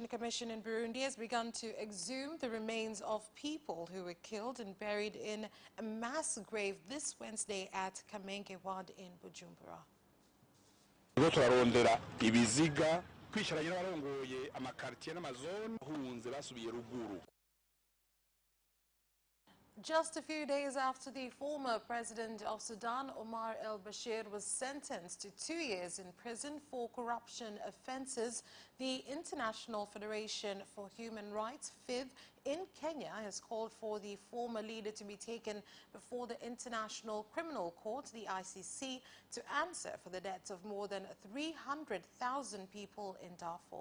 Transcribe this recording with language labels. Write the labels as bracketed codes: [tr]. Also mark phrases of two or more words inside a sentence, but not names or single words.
[en] Commission in Burundi has begun to exhume the remains of people who were killed and buried in a mass grave this Wednesday at Kamenge Ward in Bujumbura. [rn] turarondera ibiziga kwisharanye n'abarongoye amakartier n'amazone hunze basubiye ruguru. [en] Just a few days after the former president of Sudan, Omar al-Bashir, was sentenced to 2 years in prison for corruption offences, the International Federation for Human Rights, FID, in Kenya has called for the former leader to be taken before the International Criminal Court, the ICC, to answer for the deaths of more than 300,000 people in Darfur.